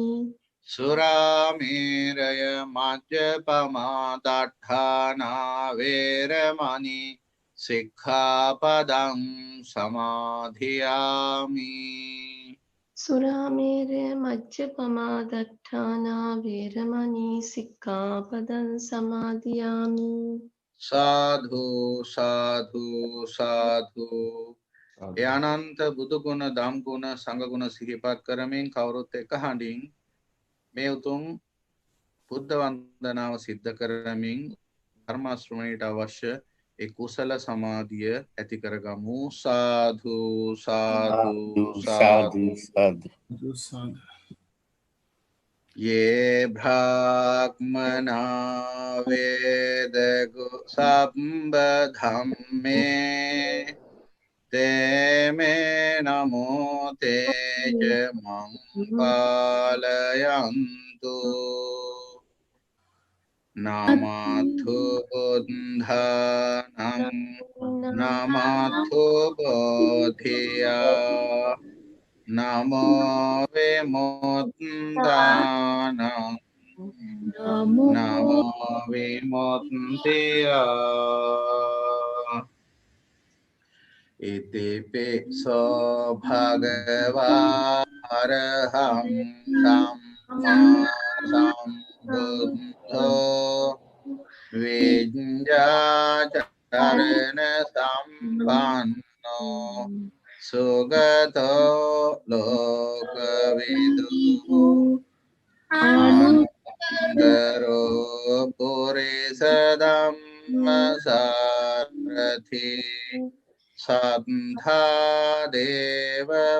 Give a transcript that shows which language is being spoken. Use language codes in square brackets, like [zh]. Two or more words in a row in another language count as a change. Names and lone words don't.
[pi] सुरामेरय मज्जपमा दट्ठाना वैरमणि सिक्खापदं समाधियामि सुरामेरय मज्जपमा दट्ठाना वैरमणि सिक्खापदं समादियामि साधु साधु साधु [si] ඒ අනන්ත බුදු ගුණ ධම් ගුණ සංඝ ගුණ සිහිපත් කරමින් කවුරුත් එක හඬින් මේ උතුම් බුද්ධ වන්දනාව සිද්ධ කරමින් ධර්ම ශ්‍රවණයට අවශ්‍ය ඒ කුසල සමාධිය ඇති කරගමු සාධු සාධු සාධු සාදු [pi] ये ब्राह्मणा वेदगु सम्बधम्मे ते मे नमो तेज मं पालयन्तु नमथु बुद्धानं नमथु बोधिया नमो विमुक्तानं नमो विमुक्त्या इतिपिसो भगवा अरहं सम्मा सम्बुद्धो विඤ्ඤाचरण सम्पन्नो सुगतो लोकविदु आनन्दरो पुरिसधम्मसारथि सन्धा देव